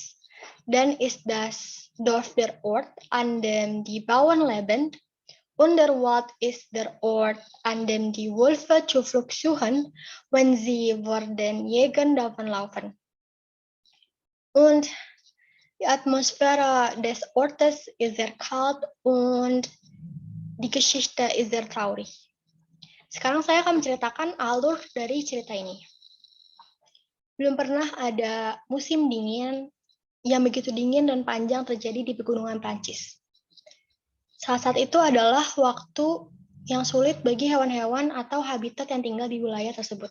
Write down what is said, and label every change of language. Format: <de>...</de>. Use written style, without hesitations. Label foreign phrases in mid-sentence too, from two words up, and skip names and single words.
<de>Dann ist das Dorf der Ort, an dem die Bauern leben, und der Wald ist der Ort, an dem die Wölfe Zuflucht suchen, wenn sie vor den Jägern davonlaufen. Und die Atmosphäre des Ortes ist sehr kalt und die Geschichte ist sehr traurig.</de> <id>Sekarang saya akan menceritakan alur dari cerita ini. Belum pernah ada musim dingin yang begitu dingin dan panjang terjadi di pegunungan Prancis. Saat itu adalah waktu yang sulit bagi hewan-hewan atau habitat yang tinggal di wilayah tersebut.</id>